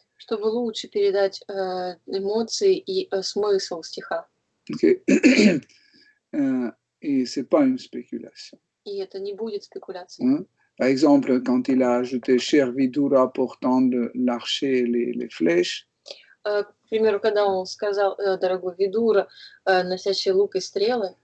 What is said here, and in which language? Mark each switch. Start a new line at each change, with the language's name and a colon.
Russian: Чтобы лучше передать эмоции и смысл стиха. Okay.
French: Et c'est pas une spéculation.
Russian: И это не будет спекуляцией.
French: Par exemple, quand il a ajouté cher Vidura portant l'archer et les flèches.
Russian: К примеру, когда он сказал дорогой Видура, носящий лук и стрелы.